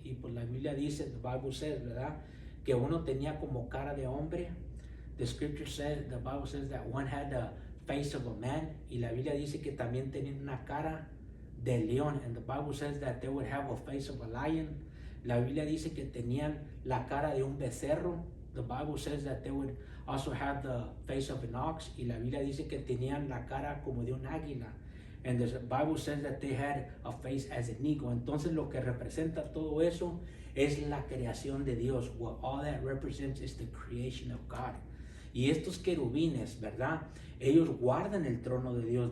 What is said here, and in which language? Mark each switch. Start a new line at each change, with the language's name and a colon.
Spanish: Y pues la Biblia dice,
English: the Bible says,
Spanish: ¿verdad? Que uno tenía como cara de hombre.
English: The scripture says, the Bible says that one had the face of a man.
Spanish: Y la Biblia dice que también tenían una cara de león.
English: And the Bible says that they would have a face of a lion.
Spanish: La Biblia dice que tenían la cara de un becerro.
English: The Bible says that they would also have the face of an ox.
Spanish: Y la Biblia dice que tenían la cara como de un águila.
English: And the Bible says that they had a face as an eagle.
Spanish: Entonces lo que representa todo eso es la creación de Dios.
English: What all that represents is the creation of God.
Spanish: Y estos querubines, ¿verdad? Ellos guardan el trono de Dios.